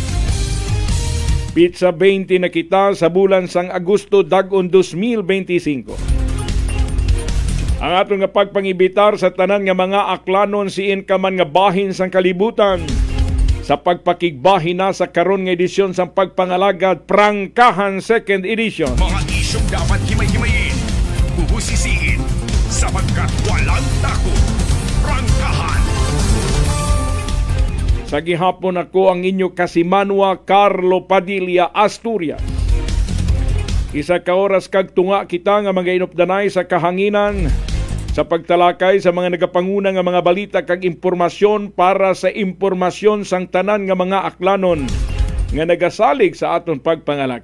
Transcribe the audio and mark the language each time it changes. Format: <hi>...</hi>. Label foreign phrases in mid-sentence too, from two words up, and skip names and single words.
<akl>Pizza 20 na kita sa bulan sang Agosto dagon 2025. Ang atong nga pagpangibitar sa tanan nga mga aklanon siin ka man nga bahin sang kalibutan sa pagpakigbahin na sa karon nga edisyon sa pagpangalagad Prangkahan 2nd Edition.</akl> <tl>Mga isyong dapat himay-himayin, bubusisiin, sapagkat walang takot.</tl> <akl>Prangkahan. Sa gihapon ako ang inyo kasimanwa Carlo Padilla, Asturias. Isa ka oras kag tunga kita nga mga inupdanay sa kahanginan sa pagtalakay sa mga nagapanguna nga mga balita kag impormasyon para sa impormasyon sang tanan nga mga aklanon nga nagasalig sa aton pagpangalaga.</akl>